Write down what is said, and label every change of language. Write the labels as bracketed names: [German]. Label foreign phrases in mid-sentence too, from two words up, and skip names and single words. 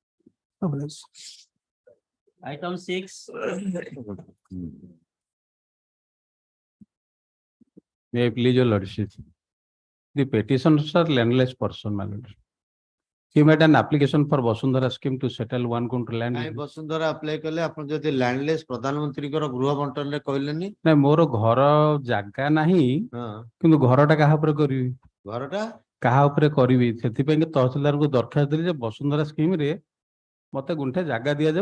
[English] Item 6. May I please your lordship? The petitioners are landless person, my lord. He made an application for Vasundhara scheme to settle 1 quintal land. [Odia] କାଇଁ ବସୁନ୍ଧରା ଆପ୍ଲାଏ କଲେ ଆପଣ ଯଦି ଲ୍ୟାଣ୍ଡଲେସ୍ ପ୍ରଧାନମନ୍ତ୍ରୀଙ୍କର ଗୃହ ବଣ୍ଟନରେ କହିଲେନି ନାଇଁ ମୋର ଘର ଜାଗା ନାହିଁ ହଁ କିନ୍ତୁ ଘରଟା କାହା ଉପରେ କରିବି ଘରଟା କାହା ଉପରେ କରିବି ସେଥିପାଇଁ କି ତହସିଲଦାରଙ୍କୁ ଦରଖାସ୍ତ ଦେଲି ଯେ ବସୁନ୍ଧରା ସ୍କିମ ରେ ମତେ ଗୁଣ୍ଠେ ଜାଗା ଦିଆଯାଉ।